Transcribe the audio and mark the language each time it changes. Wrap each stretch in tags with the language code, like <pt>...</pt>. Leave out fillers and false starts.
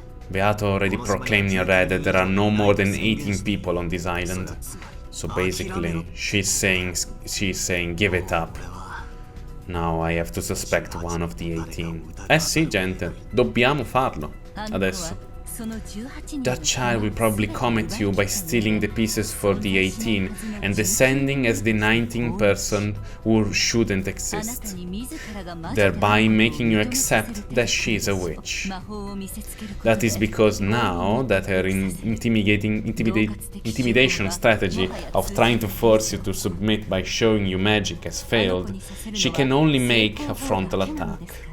<en>Beato already proclaimed in red that there are no more than 18 people on this island. So basically, she's saying give it up. Now I have to suspect one of the 18.</en> <it>Eh sì, gente, dobbiamo farlo. Adesso.</it> <en>That child will probably come at you by stealing the pieces for the 18 and descending as the 19th person who shouldn't exist, thereby making you accept that she is a witch. That is because now that her intimidation strategy of trying to force you to submit by showing you magic has failed, she can only make a frontal attack.</en>